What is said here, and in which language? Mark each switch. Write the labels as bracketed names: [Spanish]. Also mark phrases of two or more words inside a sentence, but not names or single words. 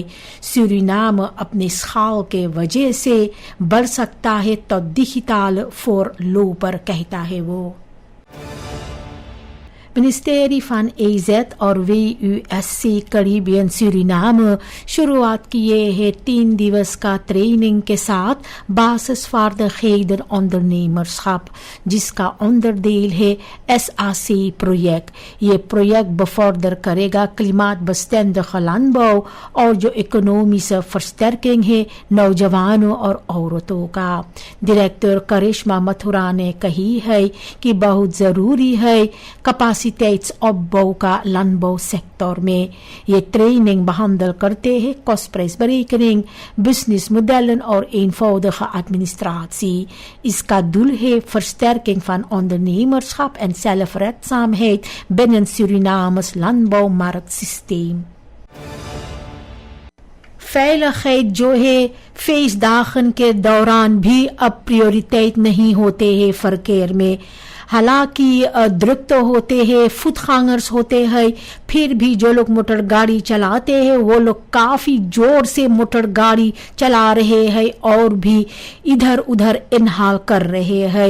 [Caribbean Hindustani] सूरीनाम अपने स्काल के वजह से बढ़ सकता है तो डिजिटल फॉर लो पर कहता है वो। मिनिस्ट्री van AZ और WUSC कैरिबियन सूरीनाम शुरुआत किए हैं 3 दिवस का ट्रेनिंग के साथ [Dutch] basisvaardigheden ondernemerschap [Caribbean Hindustani] जिसका onderdeel है SAC प्रोजेक्ट। ये प्रोजेक्ट बफर्दर करेगा [Dutch] klimaatbestendige landbouw [Caribbean Hindustani] और जो इकोनॉमी से versterking है नौजवानों और औरतों का। डायरेक्टर करिश्मा मथुरा ने कही है कि बहुत जरूरी है capaciteitsopbouw का [Dutch] landbouw sector [Caribbean Hindustani] में। ये ट्रेनिंग behandel करते हैं [Dutch] kostprijsberekening, businessmodellen [Caribbean Hindustani] और [Dutch] eenvoudige administratie। इसका doel है versterking van ondernemerschap en zelfredzaamheid binnen Surinames landbouwmarktsysteem। [Caribbean Hindustani] veiligheid जो है feestdagen के दौरान भी अब प्रायोरिटेट नहीं होते हैं verkeer में। हालांकि द्रुक्त होते हैं, फुटगंगर्स होते हैं, फिर भी जो लोग मोटर गाड़ी चलाते हैं वो लोग काफी जोर से मोटर गाड़ी चला रहे हैं और भी इधर उधर इनहाल कर रहे हैं।